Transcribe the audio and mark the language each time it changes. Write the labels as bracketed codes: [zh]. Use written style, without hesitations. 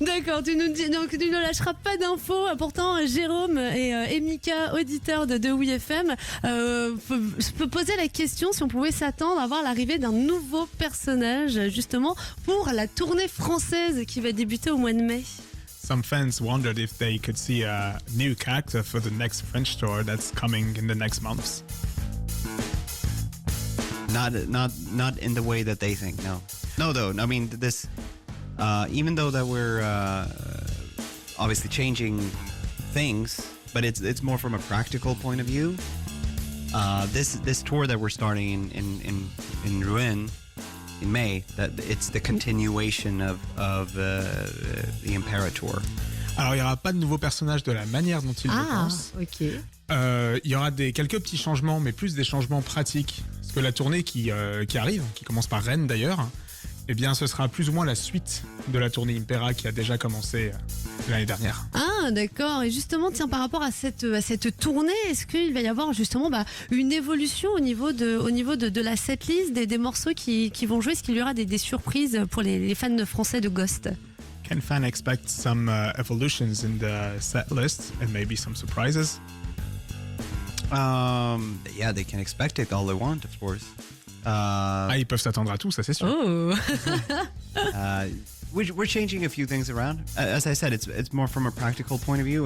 [fr] D'accord, tu nous dis, donc tu ne lâcheras pas d'infos. Pourtant, Jérôme et Mika, auditeurs de Oui FM, je peux poser la question si on pouvait s'attendre à voir l'arrivée d'un nouveau personnage, justement, pour la tournée française qui va débuter au mois de mai. [en] Some fans wondered if they could see a new character for the next French tour that's coming in the next months. Not in the way that they think. No, though. I mean, this. Even though that we're obviously changing things, but it's more from a practical point of view. This tour that we're starting in Rouen in May, that it's the continuation of the Imperator. [fr] Alors, il n'y aura pas de nouveaux personnages de la manière dont ils le pensent. Ok. Il y aura quelques petits changements, mais plus des changements pratiques. Parce que la tournée qui arrive, qui commence par Rennes d'ailleurs, eh bien, ce sera plus ou moins la suite de la tournée Impera qui a déjà commencé l'année dernière. Ah, d'accord. Et justement, tiens, par rapport à cette tournée, est-ce qu'il va y avoir justement une évolution au niveau de la setlist, des morceaux qui vont jouer? Est-ce qu'il y aura des surprises pour les fans français de Ghost? [en] Can fans expect some evolutions in the set list and maybe some surprises? Yeah, they can expect it all they want, of course. [fr] Ils peuvent s'attendre à tout, ça c'est sûr. Oh. [en] We're changing a few things around. As I said, it's more from a practical point of view.